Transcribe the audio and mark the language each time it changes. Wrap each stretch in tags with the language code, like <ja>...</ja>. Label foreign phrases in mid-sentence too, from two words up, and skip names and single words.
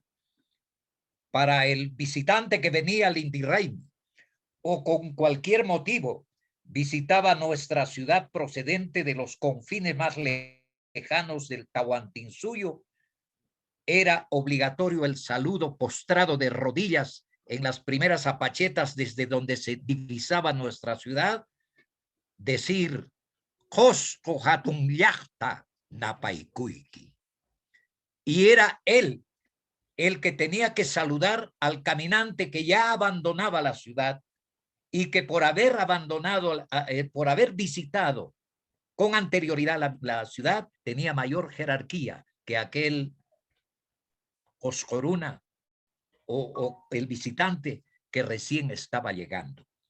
<es>Para el visitante que venía al Inti Raymi o con cualquier motivo visitaba nuestra ciudad procedente de los confines más lejanos del Tahuantinsuyo, era obligatorio el saludo postrado de rodillas en las primeras apachetas desde donde se divisaba nuestra ciudad, decir Cusco</es> <qu>hatun llaqta napaycuyki.</qu> <es>Y era él el que tenía que saludar al caminante que ya abandonaba la ciudad y que por haber abandonado, por haber visitado con anterioridad la ciudad, tenía mayor jerarquía que aquel Coscoruna o el visitante que recién estaba llegando.</es>